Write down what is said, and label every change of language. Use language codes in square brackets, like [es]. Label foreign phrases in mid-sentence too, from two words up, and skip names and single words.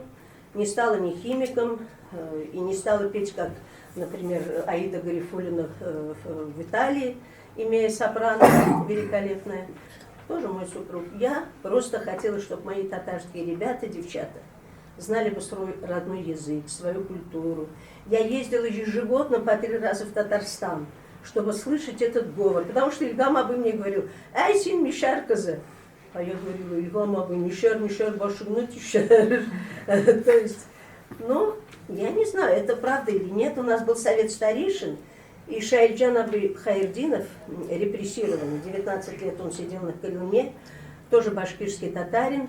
[ru] Не стала ни химиком и не стала петь, как, например, Аида Гарифуллина в Италии, имея сопрано великолепное. Тоже мой супруг. Я просто хотела, чтобы мои татарские ребята, девчата, знали бы свой родной язык, свою культуру. Я ездила ежегодно по 3 раза в Татарстан, чтобы слышать этот говор. Потому что Ильгам Абы мне говорил: [tt] «Ай, син Мишар кызы». [ru] А я говорила: Ильгам Абы, Мишар, [tt] башигну тишар. [ru] То есть, ну, я не знаю, это правда или нет. У нас был совет старейшин, и Шаиджан Абы Хайрдинов, репрессированный, 19 лет он сидел на Колыме, тоже башкирский татарин.